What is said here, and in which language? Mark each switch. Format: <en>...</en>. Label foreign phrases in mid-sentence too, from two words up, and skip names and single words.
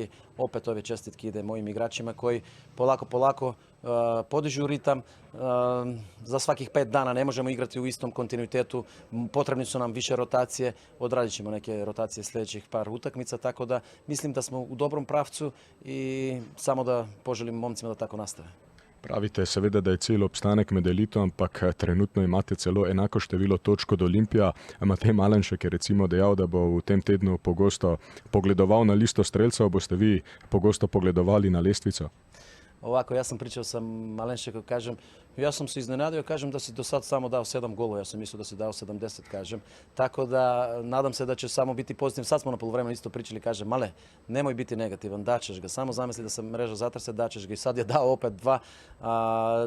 <sr>Opet ove čestitke ide mojim igračima koji polako podižu ritam. Za svakih 5 dana ne možemo igrati u istom kontinuitetu, potrebni su nam više rotacije, odradit ćemo neke rotacije sljedećih par utakmica, tako da mislim da smo u dobrom pravcu i samo da poželim momcima da tako nastave.</sr> <sl>Pravite seveda, da je cel obstanek med elito, ampak trenutno imate celo enako število točk od Olimpija. Matej Malenšek je recimo dejal, da bo v tem tednu pogosto pogledoval na listo strelcev. Boste vi pogosto pogledovali na lestvico?</sl> <sr>Ovako, ja sam pričao sa Malenšekom, kažem, ja sam se iznenadio, kažem da si do sad samo dao 7 golova, ja sam mislio da si dao 70, kažem. Tako da nadam se da će samo biti pozitivan. Sad smo na poluvremenu isto pričali, kažem, Male, nemoj biti negativan, daćeš ga, samo zamisli da se mreža zatrse, daćeš ga i sad je dao opet 2.</sr>